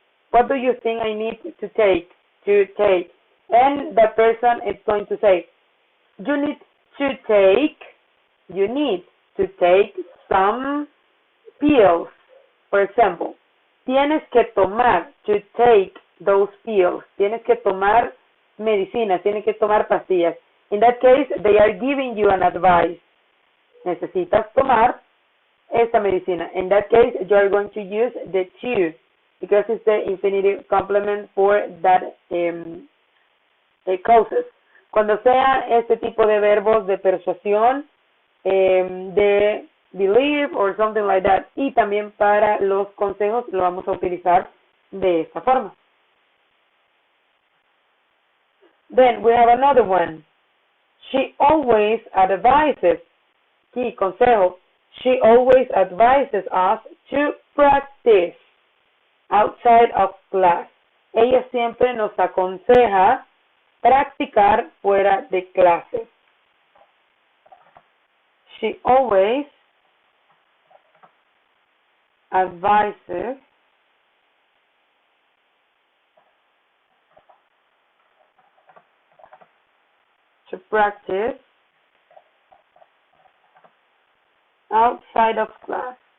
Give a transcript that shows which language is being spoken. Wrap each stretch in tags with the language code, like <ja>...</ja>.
<en>What do you think I need to take? And the person is going to say, you need to take some pills. For example,</en> <es>tienes que tomar,</es> <en>to take those pills.</en> <es>Tienes que tomar medicinas, tienes que tomar pastillas.</es> <en>In that case, they are giving you an advice.</en> <es>Necesitas tomar esta medicina.</es> <en>In that case, you are going to use the to, because it's the infinitive complement for that causes.</en> <es>Cuando sea este tipo de verbos de persuasión, de</es> <en>believe or something like that,</en> <es>y también para los consejos lo vamos a utilizar de esta forma.</es> <en>Then we have another one. She always advises. Key consejo. She always advises us to practice outside of class.</en> <es>Ella siempre nos aconseja practicar fuera de clase.</es> <en>She always advises to practice outside of class.</en>